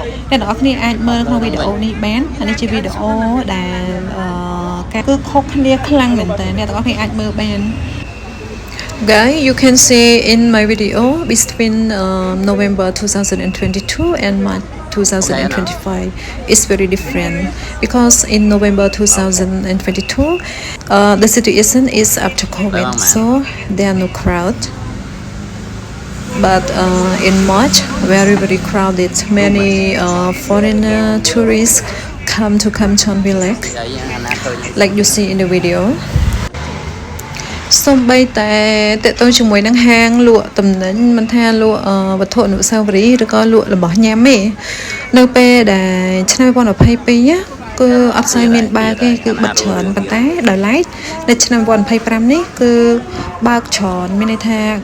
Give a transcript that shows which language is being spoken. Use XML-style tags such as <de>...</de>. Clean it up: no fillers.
<km>អ្នកទាំងអស់គ្នាអាចមើលក្នុងវីដេអូនេះបានអានេះជាវីដេអូដែលគឺខុសគ្នាខ្លាំងមែនតើអ្នកទាំងអស់គ្នាអាចមើលបាន</km> <en>Guys, you can see in my video between November 2022 and March 2025 is very different because in November 2022 the situation is after COVID, so there are no crowd. But in March, very crowded. Many foreigner tourists come to Kamchon Village, like you see in the video.</en> <km>សូម្បីតែតេតទៅជាមួយនឹងហាងលក់ទំនិញមិនថាលក់វត្ថុអនុស្សាវរីយ៍ឬក៏លក់របស់ញ៉ាំទេនៅពេលដែលឆ្នាំ2022គឺអត់សូវមានបើកទេគឺបិទច្រើនប៉ុន្តែដោយឡែកនៅឆ្នាំ2025នេះគឺបើកច្រើនមានន័យថា</km>